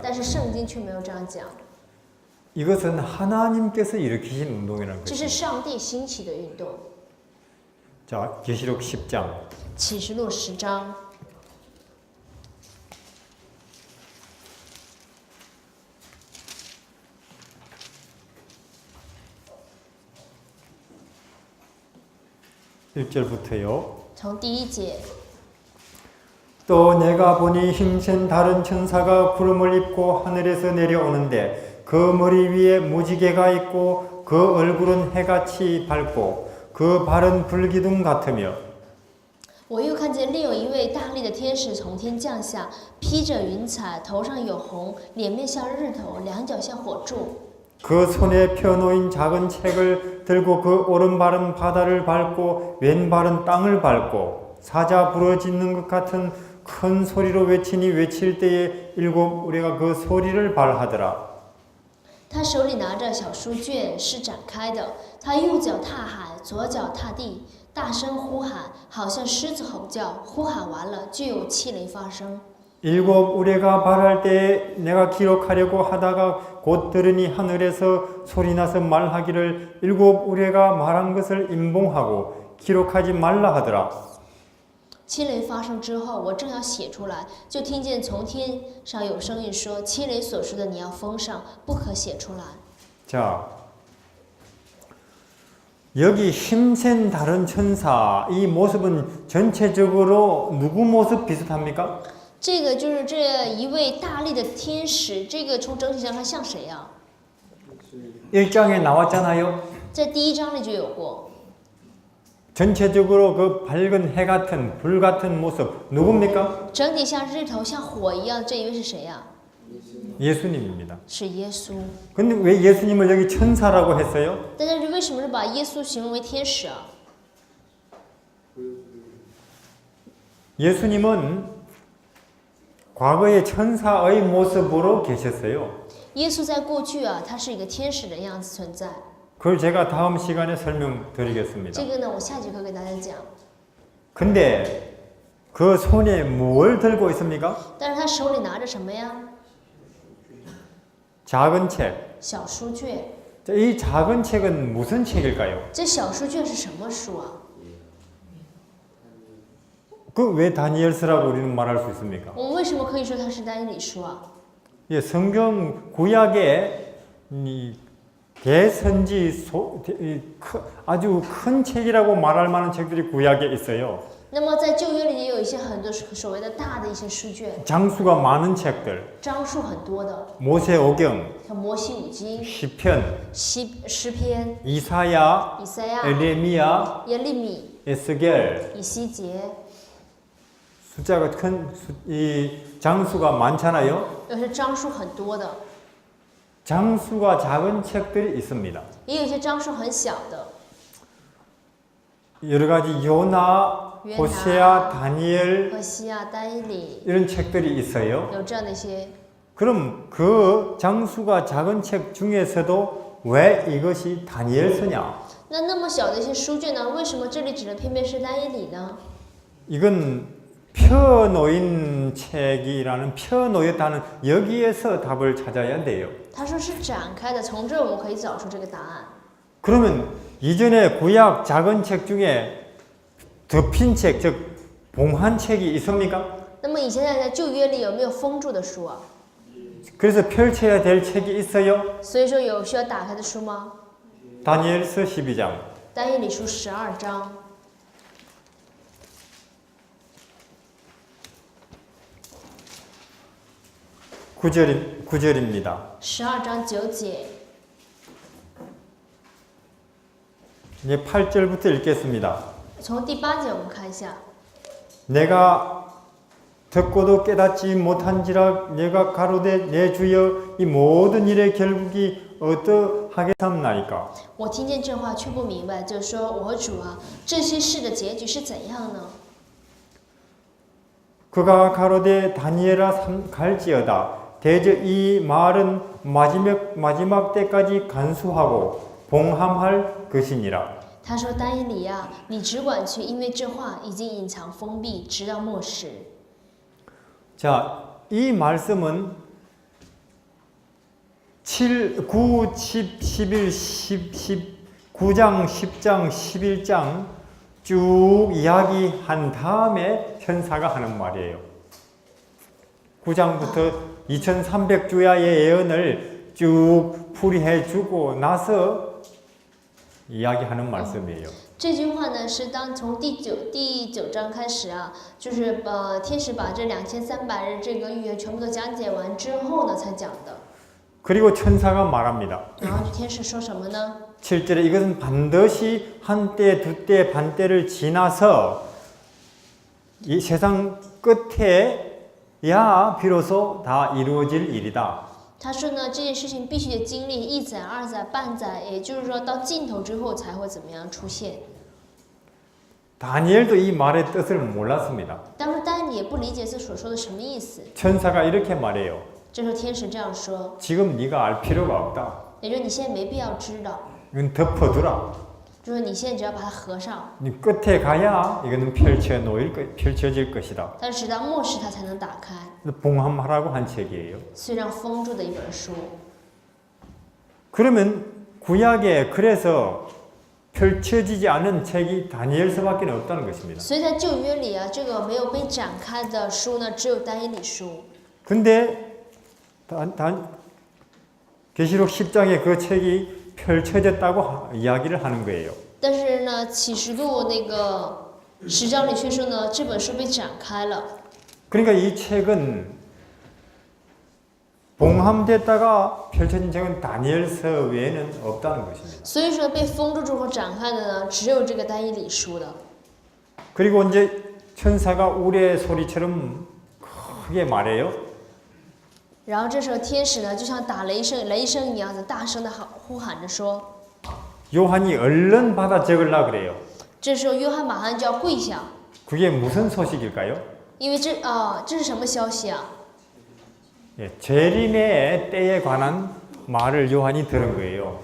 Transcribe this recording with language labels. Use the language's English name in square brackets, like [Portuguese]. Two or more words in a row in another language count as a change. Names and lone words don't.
[Chinese] 但是圣经却没有这样讲， [Korean] 이것은 하나님께서 일으키신 운동이라는 [Chinese] 这 [Korean] 것입니다. [Chinese] 是上帝兴起的运动。 [Korean] 자, 계시록 10장. [Chinese] 启示录10章。 [Korean] 1절부터요. [Chinese] 从第1节， [Korean] 또 내가 보니 힘센 다른 천사가 구름을 입고 하늘에서 내려오는데 그 머리 위에 무지개가 있고 그 얼굴은 해같이 밝고 그 발은 불기둥 같으며 [Chinese] 我又看见另有一位大力的天使从天降下，披着云彩，头上有红，脸面像日头，两脚像火柱。 [Korean] 그 손에 펴놓인 작은 책을 들고 그 오른발은 바다를 밟고 왼발은 땅을 밟고 사자 부러지는 것 같은 큰 소리로 외치니 외칠 때에 일곱 우리가 그 소리를 발하더라. [Chinese] 他手里拿着小书卷，是展开的。他右脚踏海，左脚踏地，大声呼喊，好像狮子吼叫。呼喊完了，就有气雷发生。 [Korean] 일곱 우레가 발할 때에 내가 기록하려고 하다가 곧 들으니 하늘에서 소리나서 말하기를 일곱 우레가 말한 것을 임봉하고 기록하지 말라 하더라. [Chinese] 七雷发生之后，我正要写出来，就听见从天上有声音说：“七雷所说的你要封上，不可写出来。” [Korean] 자, 여기 힘센 다른 천사 이 모습은 전체적으로 누구 모습 비슷합니까? [Chinese] 这个就是这一位大力的天使，这个从整体上看像谁呀、 [Korean] 1장에 나왔잖아요. [Chinese] 在第1章里就有过， [Korean] 전체적으로 그 밝은 해 같은 불 같은 모습 누굽니까? [Chinese] 整体像日头、像火一样，这一位是谁呀、 [Korean] 예수님입니다. [Chinese] 是耶稣。 [Korean] 근데 왜 예수님을 여기 천사라고 했어요? [Chinese] 但是为什么是把耶稣形容为天使啊？ [Korean] 예수님은 과거의 천사의 모습으로 계셨어요. [Chinese] 耶稣在过去啊，他是一个天使的样子存在。 [Korean] 그걸 제가 다음 시간에 설명드리겠습니다. [Chinese] 这个呢，我下节课给大家讲。 [Korean] 근데 그 손에 뭘 들고 있습니까? [Chinese] 但是他手里拿着什么呀？ [Korean] 작은 책. [Chinese] 小书卷。 [Korean] 자, 이 작은 책은 무슨 책일까요? [Chinese] 这小书卷是什么书啊？ [Korean] 그 왜 다니엘서라고 우리는 말할 수 있습니까? [Chinese] 我们为什么可以说它是但以理书啊？ [Korean] 예, 성경 구약의 이 대선지 아주 큰 책이라고 말할 만한 책들이 구약에 있어요. [Chinese] 那么在旧约里也有一些很多所谓的大的一些书卷， [Korean] 장수가 많은 책들, [Chinese] 章数很多的， [Korean] 모세오경, [Chinese] 像摩西五经、 [Korean] 시편, [Chinese] 诗篇、 [Korean] 이사야, [Chinese] 以赛亚、 [Korean] 에레미야, [Chinese] 耶利米、 [Korean] 에스겔. [Chinese] 以西结， [Korean] 숫자가 이 장수가 많잖아요. [Chinese] 有些章数很多的， [Korean] 장수가 작은 책들이 있습니다. [Chinese] 也有一些章数很小的， [Korean] 여러 가지 요나, 호세아, 다니엘 [Chinese] 何西啊、但以理 [Korean] 이런 책들이 있어요. [Chinese] 有这样的一些。 [Korean] 그럼 그 장수가 작은 책 중에서도 왜 이것이 다니엘서냐? [Chinese] 那么小的一些书卷呢？为什么这里指的偏偏是但以理呢？ [Korean] 이건 펴놓인 책이라는 펴놓였다는 여기에서 답을 찾아야 돼요. [Chinese] 他说是展开的，从这儿我们可以找出这个答案。 [Korean] 그러면 이전에 구약 작은 책 중에 덮인 책, 즉 봉한 책이 있습니까? [Chinese] 那么以前在旧约里有没有封住的书啊？ [Korean] 그래서 펼쳐야 될 책이 있어요. [Chinese] 所以说有需要打开的书吗？ [Korean] 다니엘서 12장. [Chinese] 但以理书12章。 [Korean] 9절입니다. [Chinese] 12章9节， [Korean] 이제 8절부터 읽겠습니다. [Chinese] 从第8节我们看一下。 [Korean] 내가 듣고도 깨닫지 못한지라 내가 가로되 내 주여 이 모든 일의 결국이 어떠하겠삼나이까. [Chinese] 我听见这话却不明白，就说：“我主啊，这些事的结局是怎样呢？” [Korean] 그가 가로되 다니엘아 갈지어다. 대저 이 말은 마지막 때까지 간수하고 봉함할 것이니라. [Chinese] 他说：“但以理啊，你只管去，因为这话已经隐藏封闭，直到末世。” [Korean] 자, 이 말씀은 7, 9, 10, 11, 9장, 10장, 11장 쭉 이야기한 다음에 천사가 하는 말이에요. 9장부터 2300주야의 예언을 쭉 풀이해 주고 나서 이야기하는 말씀이에요. [Chinese] 这句话呢，是从第九章开始啊，就是天使把这2300日这个预言全部都讲解完之后呢，才讲的。 [Korean] 그리고 천사가 말합니다. [Chinese] 然后天使说什么呢？ [Korean] 7절에 이것은 반드시 한때, 두때, 반때를 지나서 이 세상 끝에야 비로소 다 이루어질 일이다. [Chinese] 他说呢，这件事情必须得经历一载、二载、半载，也就是说到尽头之后才会怎么样出现。 [Korean] 다니엘도 이 말의 뜻을 몰랐습니다. [Chinese] 当时但也不理解这所说的什么意思。 [Korean] 천사가 이렇게 말해요. [Chinese] 这时候天使这样说， [Korean] 지금 네가 알 필요가 없다. [Chinese] 也就是你现在没必要知道， [Korean] 이건 덮어두라. [Chinese] 就是你现在只要把它合上， [Korean] 네 끝에 가야 이거는 펼쳐질 것이다. [Chinese] 但是直到末世它才能打开， [Korean] 봉함하라고 한 책이에요. [Chinese] 虽然封住的一本书。 [Korean] 그러면 구약에 그래서 펼쳐지지 않은 책이 다니엘서밖에 없다는 것입니다. [Chinese] 所以在旧约里啊，这个没有被展开的书呢，只有但以理书。 [Korean] 근데 계시록 10장에 그 책이 펼쳐졌다고 이야기를 하는 거예요. [Chinese] 但是呢，启示录那个10章里却说呢，这本书被展开了。 [Korean] 그러니까 이 책은 봉함됐다가 펼쳐진 책은 다니엘서 외에는 없다는 것입니다. [Chinese] 所以说被封住之后展开的呢，只有这个但以理书的。 [Korean] 그리고 이제 천사가 우레 소리처럼 크게 말해요. [Chinese] 然后这时候天使呢，就像打雷声一样的大声的呼喊着说。 [Korean] 요한이 얼른 받아 적으려 그래요. [Chinese] 这时候约翰马上就要跪下， [Korean] 그게 무슨 소식일까요? [Chinese] 因为这是什么消息啊？ [Korean] 예, 재림의 때에 관한 말을 요한이 들은 거예요.